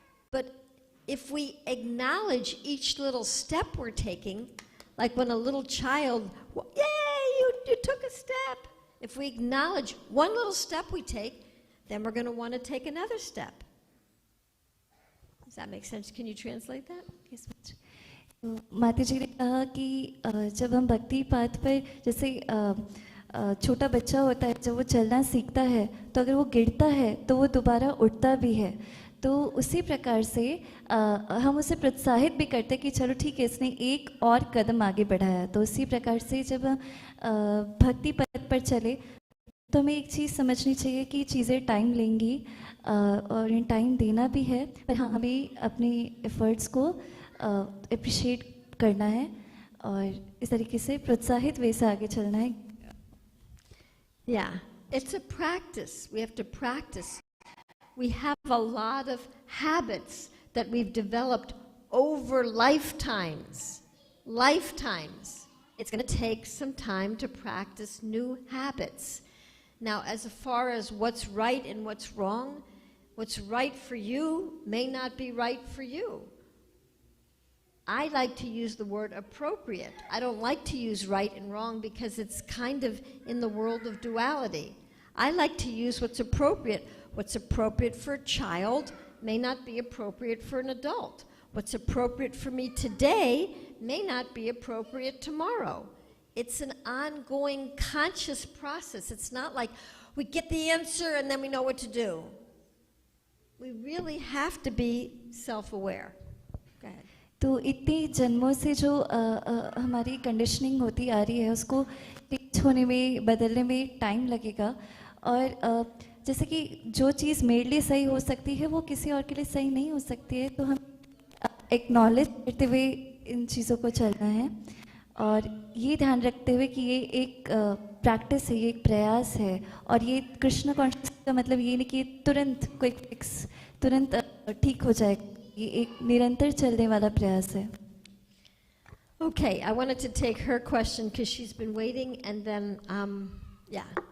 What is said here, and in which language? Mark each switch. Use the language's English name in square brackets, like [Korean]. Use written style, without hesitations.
[English] But if we acknowledge each little step we're taking, like when a little child, yay, you took a step. If we acknowledge one little step we take, then we're going to want to take another step. Does that make sense? Can you translate that? [Hindi] Yes, माता जी ने कहा कि जब हम भक्ति path पर, जैसे छोटा बच्चा होता है, जब वो चलना सीखता है तो अगर वो गिरता है तो वो दोबारा उठता भी है, तो उसी प्रकार से हम उसे प्रोत्साहित भी करते हैं कि चलो ठीक है, इसने एक और कदम आगे बढ़ाया। तो उसी प्रकार से जब हम भक्ति पथ पर चले तो हमें एक चीज़ समझनी चाहिए कि चीज़ें टाइम लेंगी और इन टाइम देना भी है, पर हाँ, हमें अपनी एफर्ट्स को अप्रिशिएट करना है और इस तरीके से प्रोत्साहित वे से आगे चलना है। [English] Yeah, it's a practice. We have to practice. We have a lot of habits that we've developed over lifetimes. Lifetimes. It's going to take some time to practice new habits. Now, as far as what's right and what's right for you may not be right for you. I like to use the word appropriate. I don't like to use right and wrong because it's kind of in the world of duality. I like to use what's appropriate. What's appropriate for a child may not be appropriate for an adult. What's appropriate for me today may not be appropriate tomorrow. It's an ongoing conscious process. It's not like we get the answer and then we know what to do. We really have to be self-aware. Go ahead. [Hindi] तो इतने जन्मों से जो हमारी conditioning होती आ रही है, उसको चेंज होने में, बदलने में टाइम लगेगा। और जैसे कि जो चीज़ मेरे लिए सही हो सकती है वो किसी और के लिए सही नहीं हो सकती है, तो हम एक्नॉलेज करते हुए इन चीज़ों को चलना है और ये ध्यान रखते हुए कि ये एक प्रैक्टिस है, ये एक प्रयास है। और ये कृष्ण कॉन्शियसनेस का मतलब ये नहीं कि तुरंत कोई फिक्स तुरंत ठीक हो जाएगा, ये एक निरंतर चलने वाला प्रयास है। [English] Okay, I wanted to take her question because she's been waiting, and then, yeah.